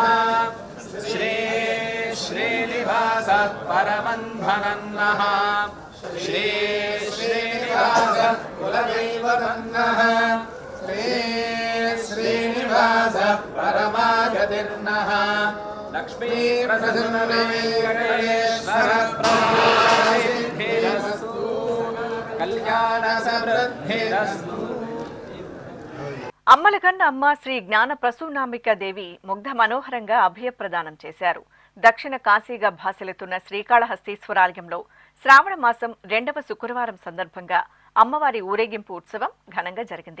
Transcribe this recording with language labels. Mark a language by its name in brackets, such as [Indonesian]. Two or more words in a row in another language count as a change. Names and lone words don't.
[Sanskrit] श्री श्रीनिवासः परमन्धनन्नः श्री श्रीनिवासः कुलदैवतन्नः श्री श्रीनिवासः परमागतिर्नः लक्ष्मी प्रसन्न वेंकटेश्वर प्रभु कल्याण समृद्धिरस्तु। [Telugu] అమ్మలగన్న అమ్మ శ్రీ జ్ఞాన ప్రసూనాంబిక దేవి ముగ్ధ మనోహరంగా అభయప్రదానం చేశారు. దక్షిణ కాశీగా భాసిల్లుతున్న శ్రీకాళహస్తీశ్వరాలయంలో శ్రావణ మాసం 2వ శుక్రవారం సందర్భంగా అమ్మవారి ఊరేగింపు ఉత్సవం ఘనంగా జరిగింది.